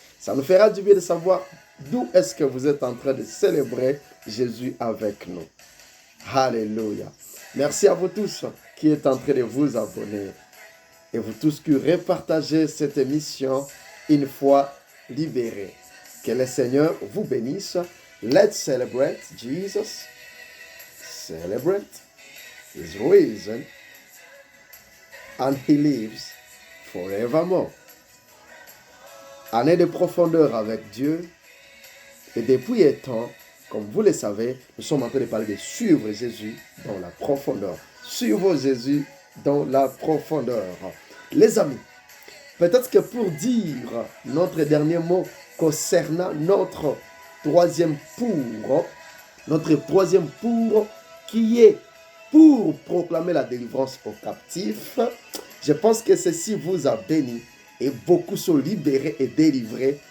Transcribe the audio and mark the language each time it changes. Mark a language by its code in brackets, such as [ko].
[fr] Ça nous fera du bien de savoir d'où est-ce que vous êtes en train de célébrer Jésus avec nous. Alléluia. Merci à vous tous qui êtes en train de vous abonner et vous tous qui repartagez cette émission une fois libérée. Que le Seigneur vous bénisse. [en] Let's celebrate Jesus. Celebrate His risen and He lives forevermore. [fr] Année de profondeur avec Dieu. Et depuis un temps, comme vous le savez, nous sommes en train de parler de suivre Jésus dans la profondeur. Suivre Jésus dans la profondeur. Les amis, peut-être que pour dire notre dernier mot concernant notre troisième pour qui est pour proclamer la délivrance aux captifs, je pense que ceci vous a béni et beaucoup sont libérés et délivrés.